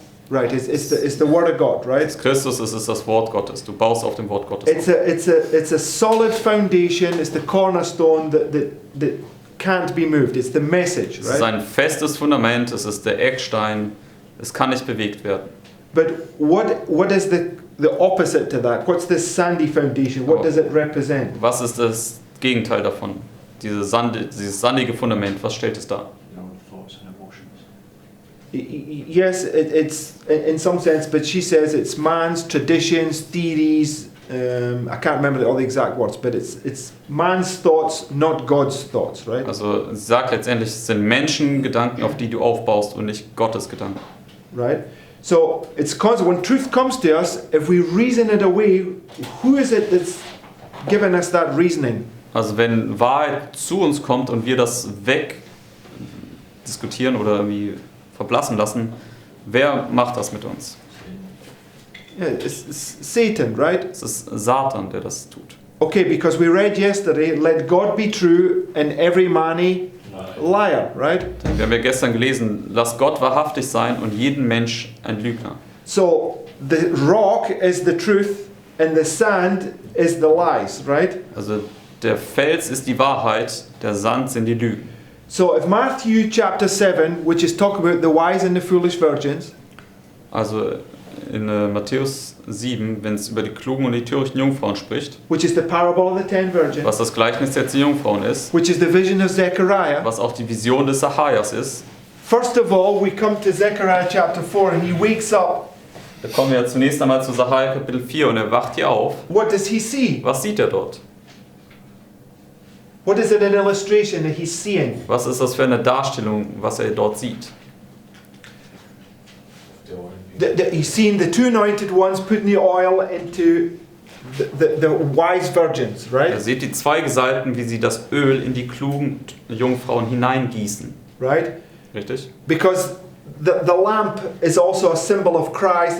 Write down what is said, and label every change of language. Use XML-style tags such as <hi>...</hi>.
<en>Right, it's the word of God, right?</en> <de>Christus, es ist das Wort Gottes. Du baust auf dem Wort Gottes.</de> <en>It's a solid foundation. It's the cornerstone that can't be moved. It's the message,</en> <de>Es ist</de> <en>right?</en> <de>ein festes Fundament, es ist der Eckstein, es kann nicht bewegt werden.</de> <en>But what is the opposite to that? What's this sandy foundation? What does it represent?</en> <de>Was ist das Gegenteil davon? Dieses sandige Fundament, was stellt es dar?</de> <en>Your thoughts and emotions. Yes, it's in some sense, but she says it's man's traditions, theories. I can't remember all the exact words, but it's man's thoughts, not God's thoughts, right?</en> <de>Also sie sagt letztendlich, es sind Menschengedanken, auf die du aufbaust und nicht Gottes Gedanken.</de> <en>Right? So it's constant. When truth comes to us, if we reason it away, who is it that's given us that reasoning?</en> <de>Also wenn Wahrheit zu uns kommt und wir das wegdiskutieren oder irgendwie verblassen lassen, wer macht das mit uns?</de> <en>Yeah, it's Satan, right?</en> <de>Es ist Satan, der das tut.</de> <en>Okay, because we read yesterday, let God be true and every man a liar, right?</en> <de>Wir haben ja gestern gelesen, lass Gott wahrhaftig sein und jeden Mensch ein Lügner.</de> <en>So the rock is the truth and the sand is the lies, right?</en> <de>Also der Fels ist die Wahrheit, der Sand sind die Lügen.</de> <en>So if Matthew chapter 7, which is talking about the wise and the foolish virgins,</en> <de>Also in Matthäus 7, wenn es über die klugen und die törichten Jungfrauen spricht,</de> <en>which is the parable of the 10 virgins,</en> <de>was das Gleichnis der 10 Jungfrauen ist,</de> <en>which is the vision of Zechariah,</en> <de>was auch die Vision des Zacharias ist,</de> <en>first of all we come to Zechariah chapter 4 and he wakes up.</en> <de>da kommen wir zunächst einmal zu Zachariah Kapitel 4 und er wacht hier auf.</de> <en>What does he see?</en> <de>Was sieht er dort?</de> <en>What is it an illustration that he's seeing?</en> <de>Was ist das für eine Darstellung, was er dort sieht?</de> <en>He's seeing the two anointed ones putting the oil into the wise virgins,</en> <de>Er</de> <en>right?</en> <de>sieht die zwei Gesalbten, wie sie das Öl in die klugen Jungfrauen hineingießen.</de> <en>Right?</en> <de>Richtig?</de> <en>Because the lamp is also a symbol of Christ.</en>